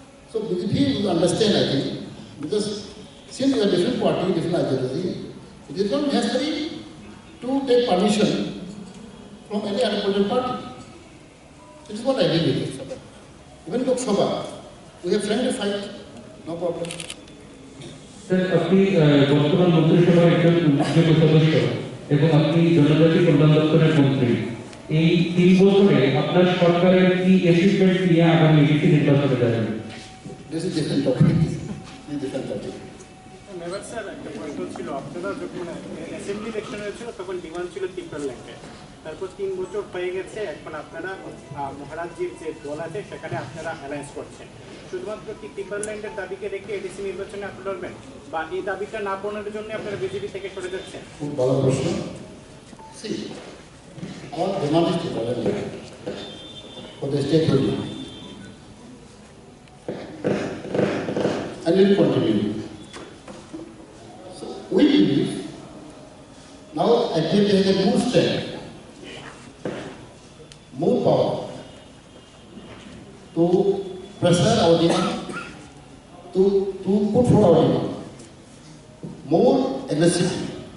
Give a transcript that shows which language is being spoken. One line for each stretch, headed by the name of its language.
English: So BJP will understand, I think, because since we are different party, different ideology, it is not necessary to take permission from any other political party. This is what I deal with. Even Lok Sabha, we have friendly fight, no problem.
Bangla: Sir, আপনি বর্তমান মন্ত্রিসভার একজন যোগ্য সদস্য এবং আপনি জনজাতি কল্যাণ দপ্তরের মন্ত্রী। এই 3 বছরে আপনার সরকারের কি অ্যাচিভমেন্ট নিয়ে আগামী ডিসি নির্বাচনে যাবেন?
English: This is different topic. This is different topic.
Bangla: Never sir একটা পয়েন্ট ছিল আপনারা যখন অ্যাসেম্বলি ইলেকশন হয়েছিল তখন ডিমান্ড ছিল টিপারল্যান্ডে। তারপর 3 বছর হয়ে গেছে, এখন আপনারা মহারাজজির যে দল আছে সেখানে আপনারা অ্যালায়েন্স করছেন। শুধুমাত্র কি টিপারল্যান্ডের দাবিকে রেখে এডিসি নির্বাচনে আপনারা লড়বেন, বা এই দাবিটা না পূরণের জন্য আপনারা বিজেপি থেকে সরে যাচ্ছেন? খুব ভালো প্রশ্ন।
English: See, our demand is Tipaland for the state union. And it will continue. So we believe now IPP has a more strength, more power to pressure our demand, to put forward our demand more aggressively.